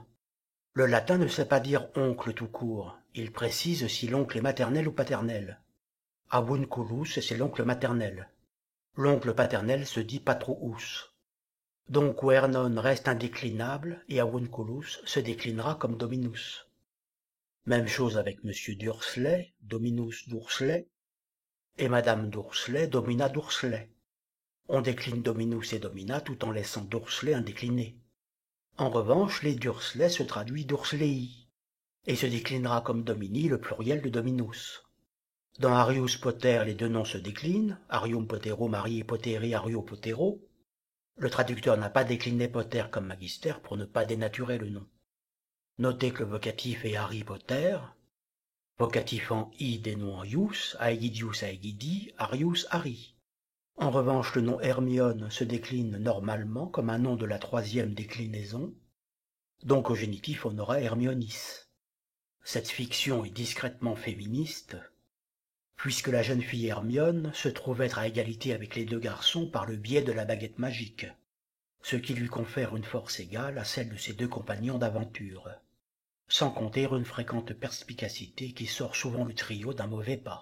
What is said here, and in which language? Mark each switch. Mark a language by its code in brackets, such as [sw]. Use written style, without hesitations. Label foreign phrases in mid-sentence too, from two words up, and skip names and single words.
[fr] Le latin ne sait pas dire oncle tout court, il précise si l'oncle est maternel ou paternel. Avunculus, c'est l'oncle maternel. L'oncle paternel se dit patrouus. Donc Vernon reste indéclinable et Avunculus se déclinera comme Dominus. Même chose avec Monsieur Dursley, Dominus Dursley, et Madame Dursley, Domina Dursley. On décline Dominus et Domina tout en laissant Dursley indécliné. En revanche, les Dursley se traduit Dursley, et se déclinera comme Domini le pluriel de Dominus. Dans Arius Poter, les deux noms se déclinent, Arium Potero, Marie Poteri, Ario Potero. Le traducteur n'a pas décliné Poter comme magister pour ne pas dénaturer le nom. Notez que le vocatif est Harry Potter, vocatif en i des noms en ius, aegidius aegidi, Arius Harry. En revanche, le nom Hermione se décline normalement comme un nom de la troisième déclinaison, donc au génitif on aura Hermionis. Cette fiction est discrètement féministe, puisque la jeune fille Hermione se trouve être à égalité avec les deux garçons par le biais de la baguette magique, ce qui lui confère une force égale à celle de ses deux compagnons d'aventure, sans compter une fréquente perspicacité qui sort souvent le trio d'un mauvais pas.